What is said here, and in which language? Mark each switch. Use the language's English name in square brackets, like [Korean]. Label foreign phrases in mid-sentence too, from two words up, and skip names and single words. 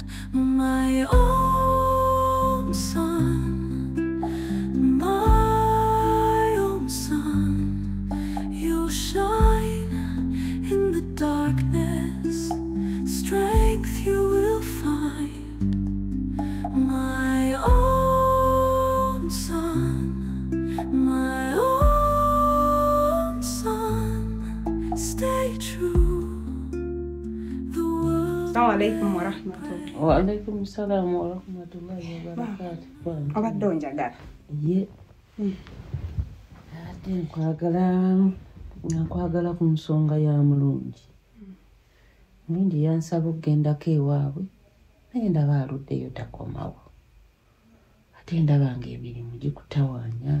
[English] My own son, my own son, you'll shine in the darkness, strength you will find. My own son, my own son, stay true. The world. [Arabic] السلام عليكم ورحمة الله. وعليكم السلام ورحمة الله وبركاته. [Ganda] Obadde onjagala? Ye. Ate nkwagala ku nsonga ya mulungi. Mulungi yansaba okgendako ewaabwe naye ndaba aluddeyo takomawo. Ate ndaba ng'emirimu gikutawaanya.